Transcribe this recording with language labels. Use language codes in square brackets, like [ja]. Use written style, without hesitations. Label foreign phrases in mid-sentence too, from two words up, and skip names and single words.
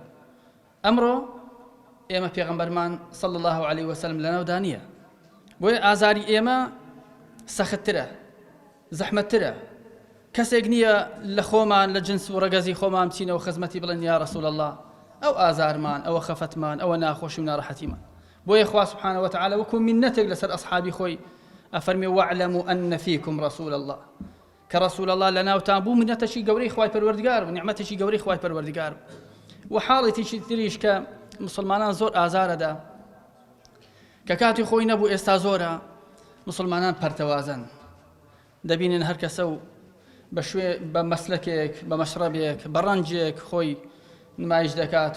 [ckb] ئەمڕۆ ئێمە پێغەمبەرمان [ar] صلی الله عليه وسلم [ckb] لەناودا نییە، بۆیە ئازاری ئێمە سەختترە، زەحمەتترە. کەسێک نییە لە خۆمان لە جنس و ڕەگەزی خۆمان بچینەوە خزمەتی بڵێن [ar] یا ڕەسوول الله، [ckb] ئەو ئازارمان، ئەوە خەفەتمان، ئەوە ناخۆشی و ناڕەحەتیمان. بۆیە خوا [ar] سبحانه وتعالى [ckb] وەکو منەتێک لەسەر ئەصحابی خۆی ئەفەرمێ [ar] واعلموا أن فيكم رسول الله، [ckb] کە [ar] ڕەسوول الله [ckb] لەناوتان بوو، منەتەشی گەورەی خوای پەروەردگار بوو، نیعمەتێکی گەورەی خوای پەروەردگار بوو. و حاڵێکی تریش کە مسلمانان زۆر ئازارەدا، کە کاتی خۆی نەبوو، ئێستا زۆرە، مسلمانان پەرتەوازن، دەبینن هەر کەسە و بە مەسلەکێک، بە مەشرەبێک، بە ڕەنجێک خۆی نمایش دەکات